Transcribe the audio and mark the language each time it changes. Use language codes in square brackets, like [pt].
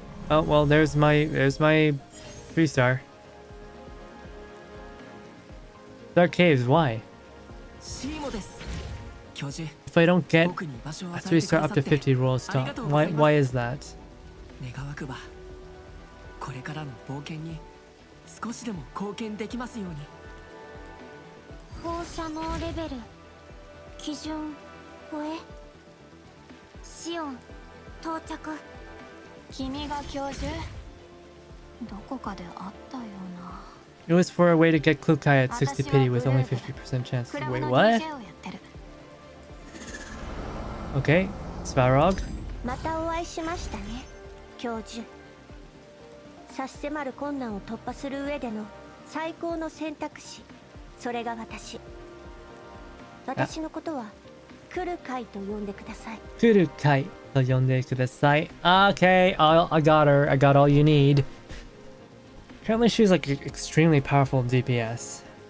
[en] Oh well, there's my 3-star. Dark Caves, why? If I don't get a 3-star up to 50 rolls, stop. Why is that? [ja] 願わくばこれからの冒険に少しでも貢献できますように。放射能レベル基準超え。シオン到着。君が教授？どこかであったような。 [en] It was for a way to get Clucky at 60 pity with only 50% chance. Wait, what? Okay, Svarog. [ja] またお会いしましたね。教授、差し迫る困難を突破する上での最高の選択肢、それが私。私のことはクルカイと呼んでください。クルカイと呼んでください。 [en] Okay, I got her. I got all you need. Apparently she's like extremely powerful DPS.